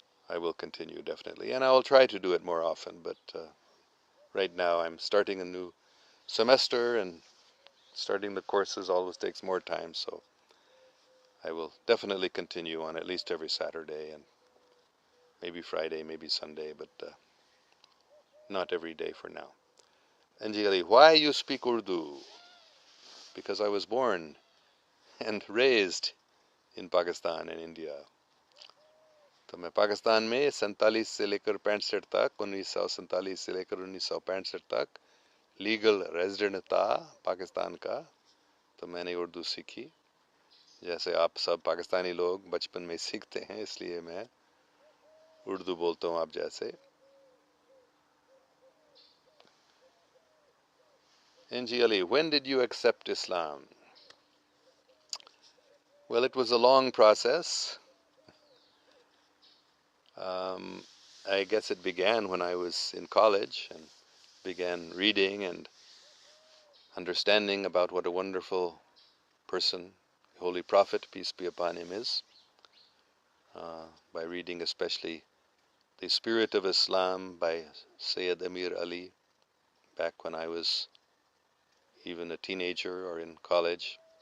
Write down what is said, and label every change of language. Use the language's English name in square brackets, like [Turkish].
[English] I will continue definitely, and I will try to do it more often, but right now I'm starting a new semester, and starting the courses always takes more time, so I will definitely continue on at least every Saturday and maybe Friday, maybe Sunday, but not every day for now. Anjali, why you speak Urdu? Because I was born and raised in Pakistan and India. [Hindi] तो मैं पाकिस्तान में 47 से लेकर 65 तक 1947 से लेकर 1965 तक legal resident था पाकिस्तान का, तो मैंने उर्दू सीखी जैसे आप सब पाकिस्तानी लोग बचपन में सीखते हैं, इसलिए मैं उर्दू बोलता हूँ आप जैसे. [English] NG Ali, when did you accept Islam? Well, it was a long process. I guess it began when I was in college and began reading and understanding about what a wonderful person, Holy Prophet, peace be upon him, is, by reading especially The Spirit of Islam by Sayyid Amir Ali, back when I was even a teenager or in college.